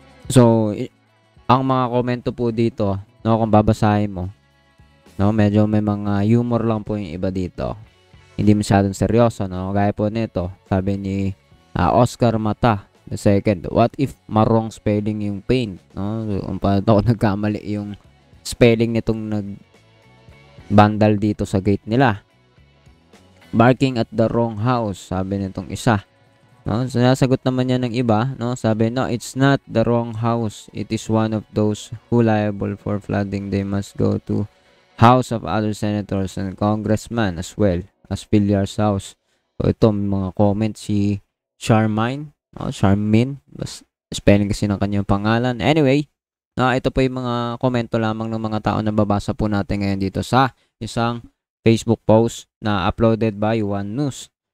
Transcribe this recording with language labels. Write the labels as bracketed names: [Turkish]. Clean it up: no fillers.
[Filipino] So, ang mga komento po dito, no, kung babasahin mo, no, medyo may mga humor lang po yung iba dito. hindi masyadong seryoso, no? Gaya po nito, sabi ni Oscar Mata the second, what if marong spelling yung paint, no? Kung paano ako nagkamali yung spelling nitong nagbandal dito sa gate nila. [English] Barking at the wrong house, sabi nitong isa. [Filipino] No, sinasagot naman niya ng iba, no? [English] Sabi, no, it's not the wrong house. It is one of those who liable for flooding. They must go to house of other senators and congressmen as well as Villar's house. [Filipino] So, ito, mga comment si Charmaine, no? Charmaine, spelling kasi ng kanyang pangalan. Anyway, no, ito po yung mga komento lamang ng mga tao na babasa po natin ngayon dito sa isang Facebook post na uploaded by One News.